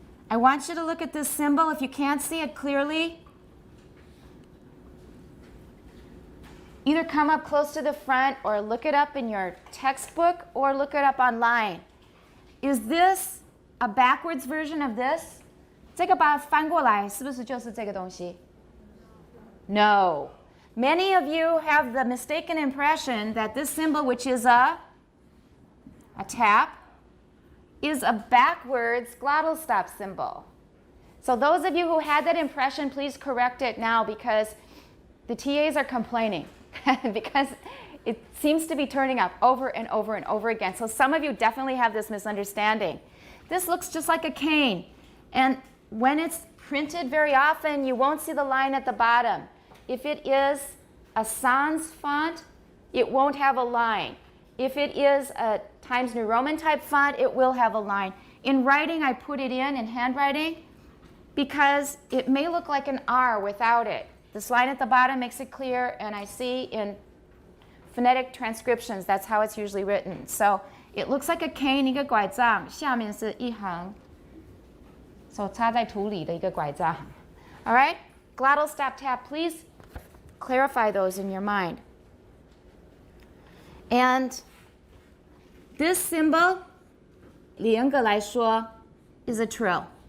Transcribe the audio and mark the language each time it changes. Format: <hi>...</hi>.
<en>I want you to look at this symbol. If you can't see it clearly, either come up close to the front or look it up in your textbook or look it up online. Is this a backwards version of this?</en> <zh>这个把它翻过来，是不是就是这个东西?</zh> <en>No. Many of you have the mistaken impression that this symbol, which is a tap, is a backwards glottal stop symbol. So those of you who had that impression, please correct it now, because the TAs are complaining because it seems to be turning up over and over and over again. So some of you definitely have this misunderstanding. This looks just like a cane, and when it's printed very often, you won't see the line at the bottom. If it is a sans font, it won't have a line. If it is a Times New Roman type font, it will have a line. In writing, I put it in handwriting because it may look like an R without it. This line at the bottom makes it clear, and I see in phonetic transcriptions, that's how it's usually written. So it looks like a cane,</en> <zh>一个拐杖，下面是一行手插在土里的一个拐杖.</zh> <en>All right? Glottal stop tap, please clarify those in your mind. And this symbol,</en> <zh>严格来说,</zh> <en>is a trill.</en>